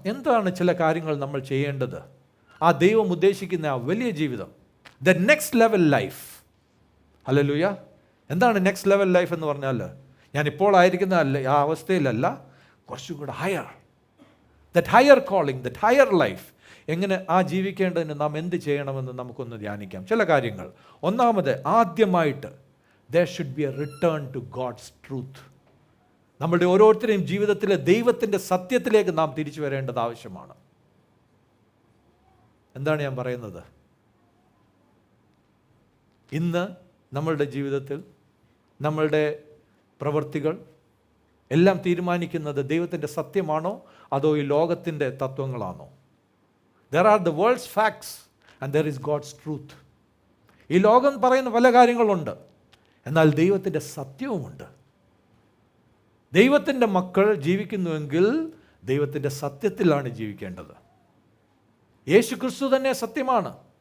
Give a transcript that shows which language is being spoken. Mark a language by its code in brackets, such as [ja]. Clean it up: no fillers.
[ml] എന്താണ് ചില കാര്യങ്ങൾ നമ്മൾ ചെയ്യേണ്ടത്? ആ ദൈവം ഉദ്ദേശിക്കുന്ന ആ വലിയ ജീവിതം, [en] The next level life. [ml] Hallelujah. എന്താണ് നെക്സ്റ്റ് ലെവൽ ലൈഫ് എന്ന് പറഞ്ഞാൽ? ഞാനിപ്പോൾ ആയിരിക്കുന്ന ആ അവസ്ഥയിലല്ല, കുറച്ചും കൂടെ higher, [en] That higher calling, that higher life. [ml] എങ്ങനെ ആ ജീവിക്കേണ്ടതിന് നാം എന്ത് ചെയ്യണമെന്ന് നമുക്കൊന്ന് ധ്യാനിക്കാം. ചില കാര്യങ്ങൾ. ഒന്നാമത്, ആദ്യമായിട്ട് [en] there should be a return to God's truth. [ml] നമ്മളുടെ ഓരോരുത്തരെയും ജീവിതത്തിലെ ദൈവത്തിൻ്റെ സത്യത്തിലേക്ക് നാം തിരിച്ചു വരേണ്ടത് ആവശ്യമാണ്. എന്താണ് ഞാൻ പറയുന്നത്? ഇന്ന് നമ്മളുടെ ജീവിതത്തിൽ നമ്മളുടെ പ്രവൃത്തികൾ എല്ലാം തീരുമാനിക്കുന്നത് ദൈവത്തിൻ്റെ സത്യമാണോ അതോ ഈ ലോകത്തിൻ്റെ തത്വങ്ങളാണോ? [en] There are the world's facts and there is God's truth. [ml] ഈ ലോകം പറയുന്ന പല കാര്യങ്ങളുണ്ട്, എന്നാൽ ദൈവത്തിൻ്റെ സത്യവുമുണ്ട്. ദൈവത്തിൻ്റെ മക്കൾ ജീവിക്കുന്നുവെങ്കിൽ ദൈവത്തിൻ്റെ സത്യത്തിലാണ് ജീവിക്കേണ്ടത്. യേശു ക്രിസ്തു തന്നെ സത്യമാണ്.